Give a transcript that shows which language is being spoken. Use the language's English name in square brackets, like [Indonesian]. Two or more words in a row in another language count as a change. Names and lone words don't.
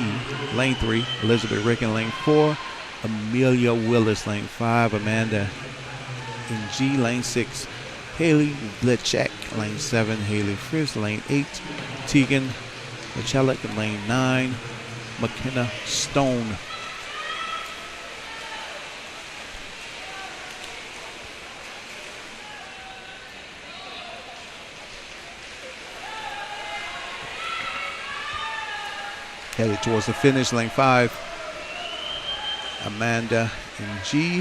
[English] Lane 3, Elizabeth Ricken. Lane 4, Amelia Willis. Lane 5, Amanda Ng. Lane 6, Haley Blechek. Lane 7, Haley Frisk. Lane 8, Tegan Michelik. Lane 9, McKenna Stone. Headed towards the finish, lane 5, Amanda Ng.